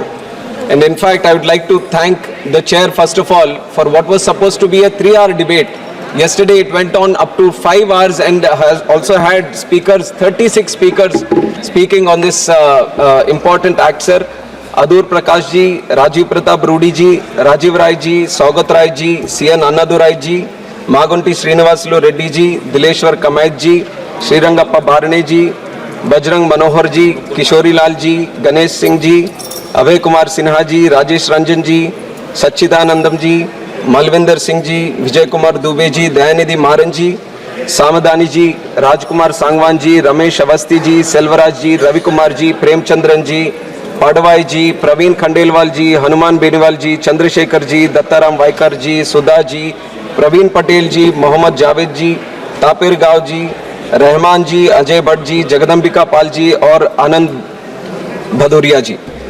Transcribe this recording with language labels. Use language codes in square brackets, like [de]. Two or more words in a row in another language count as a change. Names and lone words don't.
[en] And in fact, I would like to thank the chair, first of all, for what was supposed to be a 3-hour debate. Yesterday, it went on up to 5 hours and has also had speakers, 36 speakers speaking on this important act, sir. Adur Prakash ji, Rajiv Pratap Rudi ji, Rajiv Rai ji, Saugat Rai ji, C.N. Annadurai ji, Magunti Srinivasulu Reddy ji, Dileshwar Kamayat ji, Srirangappa Bharane ji, Bajrang Manohar ji, Kishori Lal ji, Ganesh Singh ji, Abhay Kumar Sinha ji, Rajesh Ranjan ji, Sachidanandam ji, Malvinder Singh ji, Vijay Kumar Dubey ji, Dayanidhi Maran ji, Samadani ji, Rajkumar Sangwan ji, Ramesh Avasti ji, Selvaraj ji, Ravi Kumar ji, Premchandran ji, Padwai ji, Praveen Khandelwal ji, Hanuman Beniwal ji, Chandrasekhar ji, Dattaram Vaikar ji, Sudha ji, Praveen Patel ji, Mohammad Javed ji, Tapir Gav ji, Rahman ji, Ajay Bhatt ji, Jagadambika Pal ji और Anand Bhadoria ji.